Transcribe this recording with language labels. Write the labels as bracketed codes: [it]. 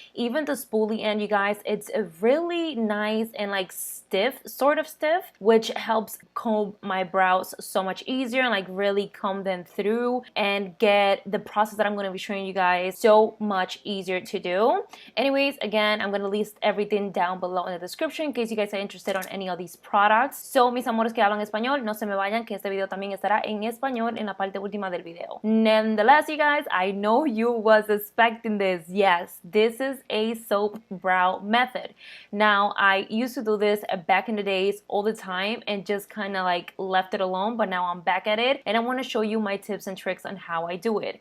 [en] Even the spoolie end, you guys, it's really nice and like stiff, sort of stiff, which helps comb my brows so much easier and like really comb them through and get the process that I'm going to be showing you guys so much easier to do. Anyways, again, I'm going to list everything down below in the description in case you guys are interested on any of these products. [es] So, mis amores que hablan español, no se me vayan que este video también estará en español en la parte última del video. [en] Nonetheless, you guys, I know you was expecting this. Yes, this is a soap brow method. Now, I used to do this back in the days all the time and just kind of like left it alone, but now I'm back at it and I want to show you my tips and tricks on how I do it.